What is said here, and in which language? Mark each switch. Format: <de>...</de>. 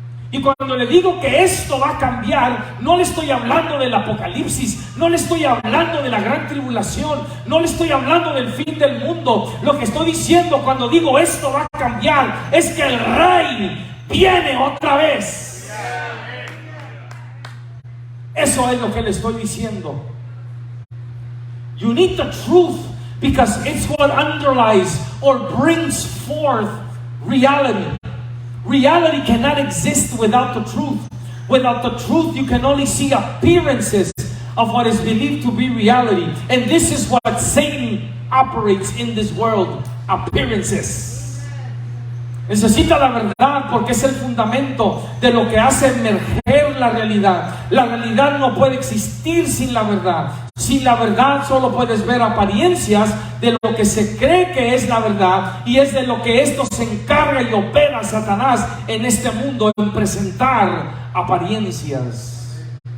<es>Y cuando le digo que esto va a cambiar, no le estoy hablando del apocalipsis, no le estoy hablando de la gran tribulación, no le estoy hablando del fin del mundo. Lo que estoy diciendo cuando digo esto va a cambiar es que el Rey viene otra vez. Eso es lo que le estoy diciendo.</es> <en>You need the truth because it's what underlies or brings forth reality. Reality cannot exist without the truth. Without the truth, you can only see appearances of what is believed to be reality. And this is what Satan operates in this world. Appearances.</en> <es>Necesita la verdad porque es el fundamento de lo que hace emerger la realidad. La realidad no puede existir sin la verdad. Sin la verdad solo puedes ver apariencias de lo que se cree que es la verdad, y es de lo que esto se encarga y opera Satanás en este mundo, en presentar apariencias.</es>